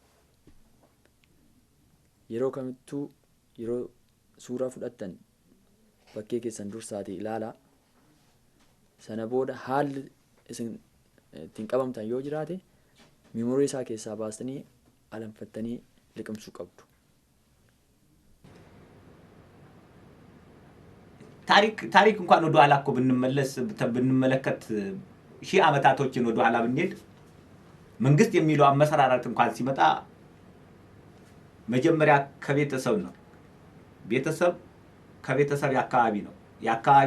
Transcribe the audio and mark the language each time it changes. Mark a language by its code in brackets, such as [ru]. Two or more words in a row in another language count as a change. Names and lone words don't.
[om] Yeroo kamittuu yeroo suuraa fudhattan bakkee keessan dursaatii ilaalaa. Sana booda haalli isin ittiin qabamtan yoo jiraate miimoorii isaa keessaa baastanii alanfattanii liqimsuu qabdu. [am] ታሪክ እንኳን ወደ ኋላ እኮ ብንመለከት ሺህ ዓመታቶችን ወደ ኋላ ብንሄድ መንግስት የሚለው አመሰራራት እንኳን ሲመጣ መጀመሪያ ከቤተሰብ ነው። ቤተሰብ ከቤተሰብ የአካባቢ ነው። የአካባቢ